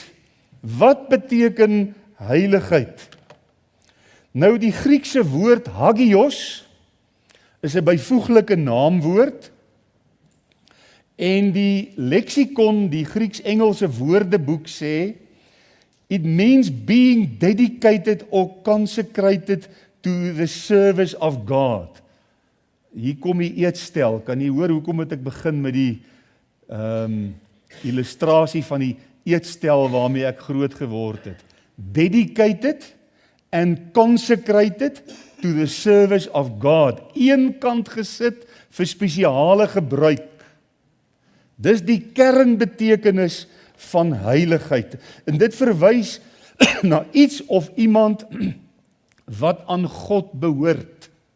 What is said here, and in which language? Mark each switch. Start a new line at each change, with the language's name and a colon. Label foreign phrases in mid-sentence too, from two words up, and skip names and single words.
Afrikaans: Wat beteken heiligheid? Nou die Griekse woord hagios is 'n byvoeglike naamwoord. En die leksikon, die Grieks-Engelse woordeboek sê,
English: it means being dedicated or consecrated to the service of God.
Afrikaans: Hier kom die eetstel, kan jy hoor hoekom het ek begin met die illustrasie van die eetstel waarmee ek groot geword het.
English: Dedicated and consecrated to the service of God.
Afrikaans: Een kant gesit vir spesiale gebruik. Dis die kernbetekenis van heiligheid. En dit verwys na iets of iemand wat aan God behoort.